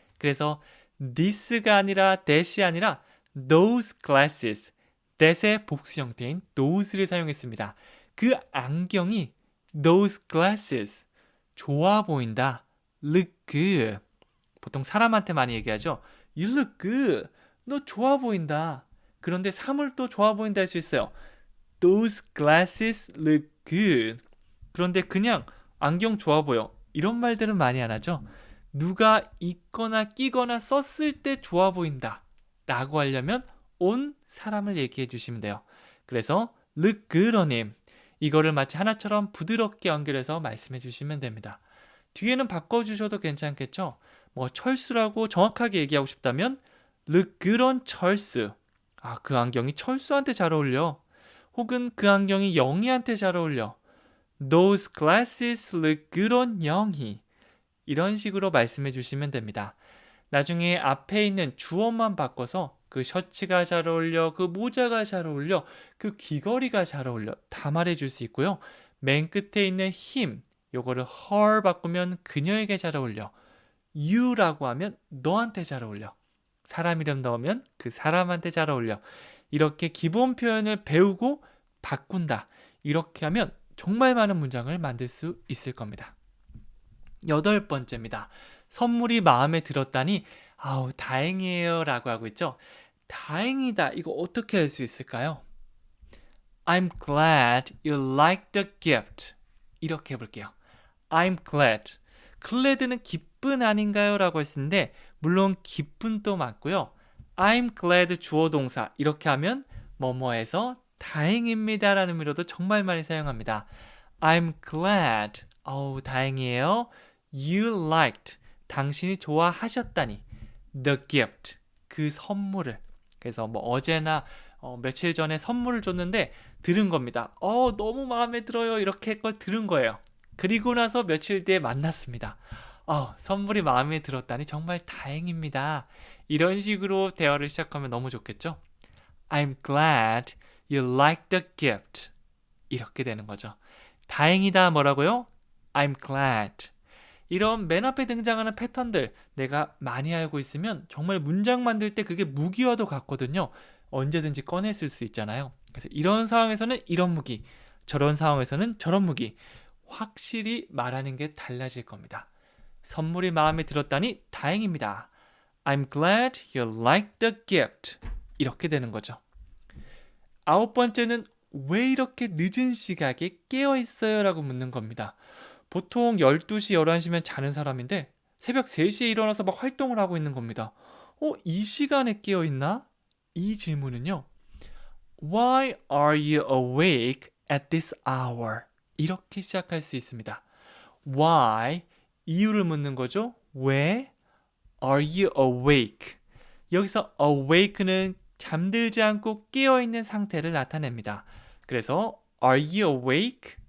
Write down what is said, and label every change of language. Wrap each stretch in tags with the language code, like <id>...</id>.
<ko>그래서 this가 아니라 that이 아니라</ko> <en>those glasses,</en> <ko>that의 복수 형태인 those를 사용했습니다. 그 안경이</ko> <en>those glasses,</en> <ko>좋아 보인다.</ko> <en>look good.</en> <ko>보통 사람한테 많이 얘기하죠.</ko> <en>You look good.</en> <ko>너 좋아 보인다. 그런데 사물도 좋아 보인다 할 수 있어요.</ko> <en>Those glasses look good.</en> <ko>그런데 그냥 안경 좋아 보여. 이런 말들은 많이 안 하죠. 누가 입거나 끼거나 썼을 때 좋아 보인다 라고 하려면 온 사람을 얘기해 주시면 돼요. 그래서</ko> <en>look good on him.</en> <ko>이거를 마치 하나처럼 부드럽게 연결해서 말씀해 주시면 됩니다. 뒤에는 바꿔주셔도 괜찮겠죠? 뭐 철수라고 정확하게 얘기하고 싶다면</ko> <en>look good on</en> <ko>철수. 아, 그 안경이 철수한테 잘 어울려. 혹은 그 안경이 영희한테 잘 어울려.</ko> <en>Those glasses look good on 영희.</en> <ko>이런 식으로 말씀해 주시면 됩니다. 나중에 앞에 있는 주어만 바꿔서 그 셔츠가 잘 어울려, 그 모자가 잘 어울려, 그 귀걸이가 잘 어울려 다 말해 줄 수 있고요. 맨 끝에 있는 him, 요거를 her 바꾸면 그녀에게 잘 어울려. you라고 하면 너한테 잘 어울려. 사람 이름 넣으면 그 사람한테 잘 어울려. 이렇게 기본 표현을 배우고 바꾼다. 이렇게 하면 정말 많은 문장을 만들 수 있을 겁니다. 8번째입니다. 선물이 마음에 들었다니 아우 다행이에요 라고 하고 있죠. 다행이다. 이거 어떻게 할 수 있을까요?</ko> <en>I'm glad you liked the gift.</en> <ko>이렇게 해볼게요.</ko> <en>I'm glad. glad는</en> <ko>기쁜 아닌가요? 라고 했는데 물론 기쁜도 맞고요.</ko> <en>I'm glad</en> <ko>주어 동사 이렇게 하면 뭐뭐해서 다행입니다 라는 의미로도 정말 많이 사용합니다.</ko> <en>I'm glad.</en> <ko>다행이에요.</ko> <en>You liked.</en> <ko>당신이 좋아하셨다니.</ko> <en>The gift.</en> <ko>그 선물을. 그래서 뭐 어제나 며칠 전에 선물을 줬는데 들은 겁니다. 너무 마음에 들어요. 이렇게 걸 들은 거예요. 그리고 나서 며칠 뒤에 만났습니다. 선물이 마음에 들었다니 정말 다행입니다. 이런 식으로 대화를 시작하면 너무 좋겠죠?</ko> <en>I'm glad you liked the gift.</en> <ko>이렇게 되는 거죠. 다행이다 뭐라고요?</ko> <en>I'm glad.</en> <ko>이런 맨 앞에 등장하는 패턴들 내가 많이 알고 있으면 정말 문장 만들 때 그게 무기와도 같거든요. 언제든지 꺼내 쓸 수 있잖아요. 그래서 이런 상황에서는 이런 무기, 저런 상황에서는 저런 무기. 확실히 말하는 게 달라질 겁니다. 선물이 마음에 들었다니 다행입니다.</ko> <en>I'm glad you liked the gift.</en> <ko>이렇게 되는 거죠. 9번째는 왜 이렇게 늦은 시각에 깨어 있어요? 라고 묻는 겁니다. 보통 12시, 11시면 자는 사람인데 새벽 3시에 일어나서 막 활동을 하고 있는 겁니다. 이 시간에 깨어 있나? 이 질문은요.</ko> <en>Why are you awake at this hour?</en> <ko>이렇게 시작할 수 있습니다. Why? 이유를 묻는 거죠. 왜?</ko> <en>Are you awake?</en> <ko>여기서 awake는 잠들지 않고 깨어있는 상태를 나타냅니다. 그래서</ko> <en>Are you awake?</en>